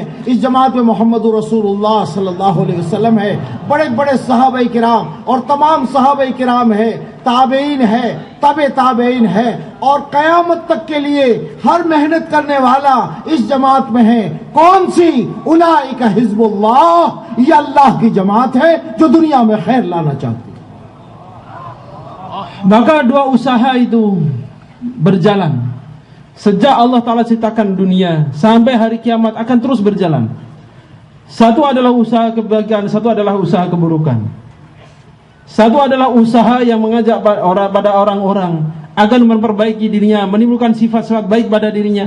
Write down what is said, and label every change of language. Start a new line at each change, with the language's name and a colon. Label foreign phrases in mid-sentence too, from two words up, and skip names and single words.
Urdu: اس جماعت میں محمد
Arabic: رسول اللہ صلی اللہ علیہ وسلم
Urdu: ہے, بڑے بڑے صحابہ کرام اور تمام صحابہ کرام ہے, تابعین ہے, تبع تابعین ہے, اور قیامت تک کے لیے ہر محنت کرنے والا اس جماعت میں ہے. کون سی؟
Arabic: اولئک حزب اللہ,
Urdu: یہ اللہ کی جماعت ہے جو دنیا میں خیر لانا چاہتی.
Indonesian: Maka dua usaha itu berjalan sejak
Arabic: الله تعالى
Indonesian: ciptakan dunia sampai hari kiamat, akan terus berjalan. Satu adalah usaha kebahagiaan, satu adalah usaha keburukan. Satu adalah usaha yang mengajak pada orang-orang agar memperbaiki dirinya, menimbulkan sifat-sifat baik pada dirinya.